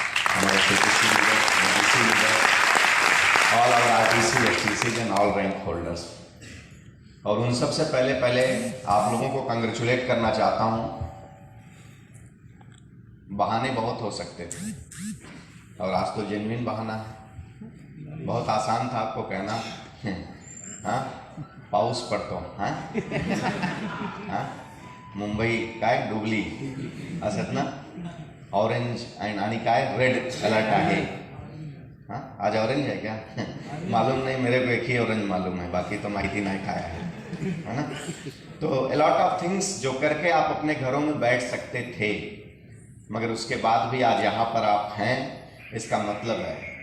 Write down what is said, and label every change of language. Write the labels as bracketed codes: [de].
[hi] हमारे CPC leader, OBC leader, all our RTC, HTC and all rank holders. और उन सबसे पहले आप लोगों को कांग्रेचुलेट करना चाहता हूँ। बहाने बहुत हो सकते थे और आज तो जेन्युइन बहाना है। बहुत आसान था आपको कहना [mr] हाँ पाऊस पडतो हाँ हाँ मुंबई काय डुबली असत ना, ऑरेंज आणि काय रेड अलर्ट आहे। [hi] हाँ आज ऑरेंज है क्या मालूम नहीं, मेरे को एक ही ऑरेंज मालूम है, बाकी तो माहिती नहीं खाया है ना। तो [en] a lot of things [hi] जो करके आप अपने घरों में बैठ सकते थे, मगर उसके बाद भी आज यहाँ पर आप हैं, इसका मतलब है।